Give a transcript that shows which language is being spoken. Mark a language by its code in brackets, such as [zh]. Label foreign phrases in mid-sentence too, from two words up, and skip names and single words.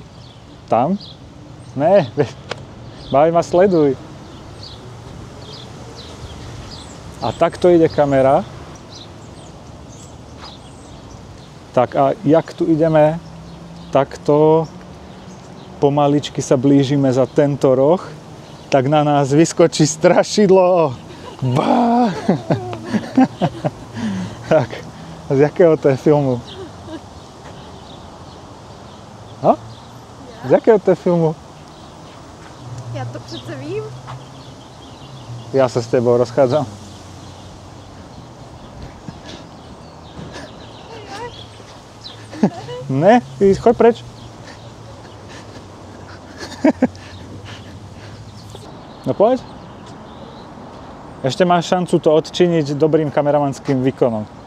[sk] Tam. Ne, baví ma, sleduj. A takto ide kamera. Tak a jak tu ideme, takto pomaličky sa blížime za tento roh. Tak na nás vyskočí strašidlo. [cs] Bá! Tak, z jakého to je filmu? No? Z jakého to je filmu? Já to přece vím. [sk] Ja sa s tebou rozchádzam. Ne, choď preč. No poď. Ešte máš šancu to odčiniť dobrým kameramanským výkonom.